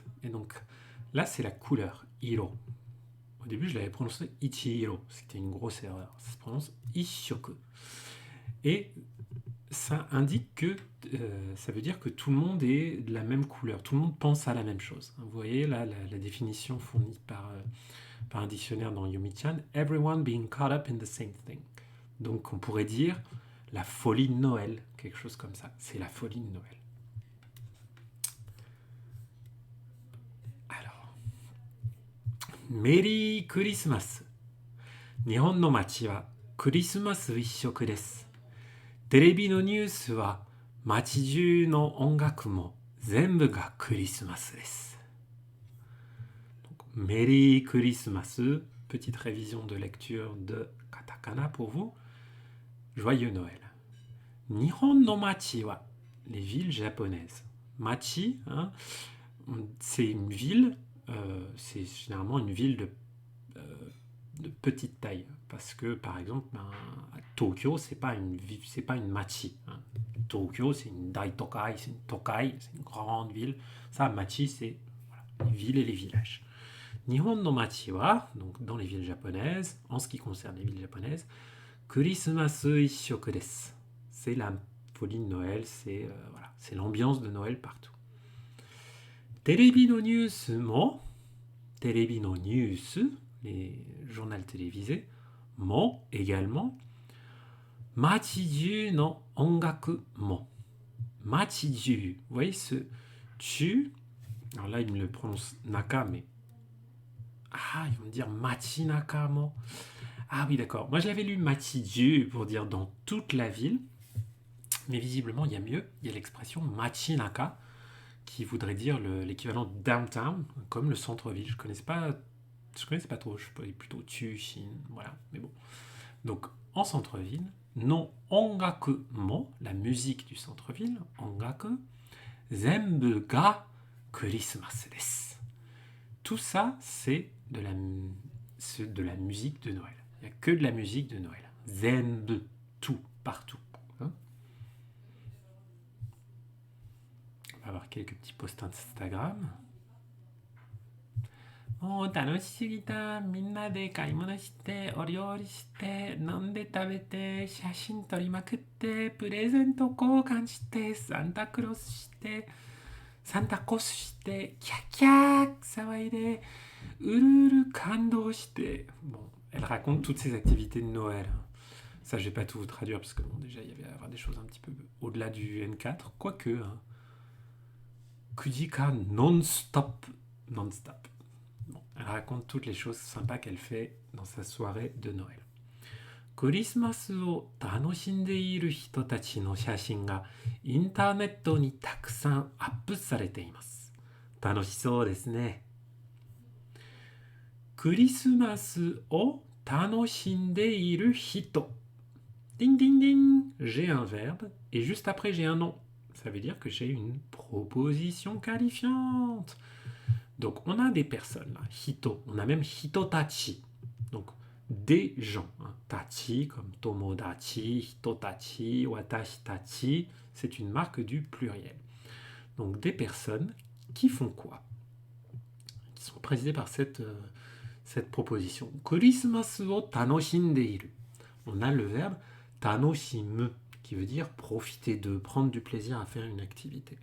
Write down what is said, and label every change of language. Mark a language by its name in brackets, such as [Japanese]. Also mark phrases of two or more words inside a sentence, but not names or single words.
[French] Et donc, là, c'est la couleur, iro. Au début, je l'avais prononcé Ichihiro, c'était une grosse erreur. Ça se prononce Ishoku. Et ça indique que ça veut dire que tout le monde est de la même couleur, tout le monde pense à la même chose. Vous voyez là la définition fournie par un dictionnaire dans Yumi-chan, [English] everyone being caught up in the same thing. [French] Donc on pourrait dire la folie de Noël, quelque chose comme ça. C'est la folie de Noël. Alors, [English] Merry Christmas. [Japanese] 日本の街はクリスマス一色です。テレビのニュースは街中の音楽も全部がクリスマスです。メリークリスマス, [French] petite révision de lecture de katakana pour vous. Joyeux Noël. [Japanese] 日本の街は, [French] les villes japonaises. Machi, c'est une ville, c'est généralement une ville de petite taille. Parce que, par exemple, Tokyo, c'est pas une machi. Tokyo, c'est une daitokai, c'est une tokai, c'est une grande ville. Ça, machi, c'est les villes et les villages. [Japanese] 日本の街は, [French] donc dans les villes japonaises, en ce qui concerne les villes japonaises, [Japanese] クリスマス一色です. [French] C'est la folie de Noël, c'est l'ambiance de Noël partout. [Japanese] テレビのニュースも、テレビのニュース, [French] les journaux télévisés, mo également, [Japanese] 街中の音楽も. Machiju, [French] vous voyez ce tu, alors là il me le prononce naka, mais ils vont me dire machinaka mo. Ah oui, d'accord. Moi je l'avais lu Machiju pour dire dans toute la ville, mais visiblement il y a mieux, il y a l'expression machinaka qui voudrait dire l'équivalent de downtown, comme le centre-ville. Je connaissais pas trop, je parlais plutôt Chine, voilà, mais bon. Donc en centre-ville, [Japanese] の音楽も, [French] la musique du centre-ville, [Japanese] 音楽、全部がクリスマスです. [French] Tout ça, c'est de la musique de Noël. Il n'y a que de la musique de Noël. Zenbu, tout, partout. On va avoir quelques petits posts Instagram. [Japanese] もう楽しすぎた。みんなで買い物して、お料理して、飲んで食べて、写真撮りまくって、プレゼント交換して、サンタクロスして、サンタコスして、キャッキャー騒いで、うるうる感動して。 [French] Bon, elle raconte toutes ses activités de Noël. Ça, je vais pas tout vous traduire parce que bon, déjà, il y avait à avoir des choses un petit peu au-delà du N4. Quoique, Kujika non-stop. Non-stop. Bon, elle raconte toutes les choses sympas qu'elle fait dans sa soirée de Noël. [Japanese] クリスマスを楽しんでいる人たちの写真がインターネットにたくさんアップされています。楽しそうですね。クリスマスを楽しんでいる人。 [French] Ding ding ding, j'ai un verbe et juste après j'ai un nom. Ça veut dire que j'ai une proposition qualifiante. Donc on a des personnes là, hito, on a même hitotachi. Donc des gens. Hein. Tachi, comme [Japanese] 友達、人たち、私たち, [French] c'est une marque du pluriel. Donc des personnes qui font quoi? Qui sont précisées par cette proposition. [Japanese] クリスマスを楽しんでいる. [French] On a le verbe tanoshimu, qui veut dire profiter de, prendre du plaisir à faire une activité.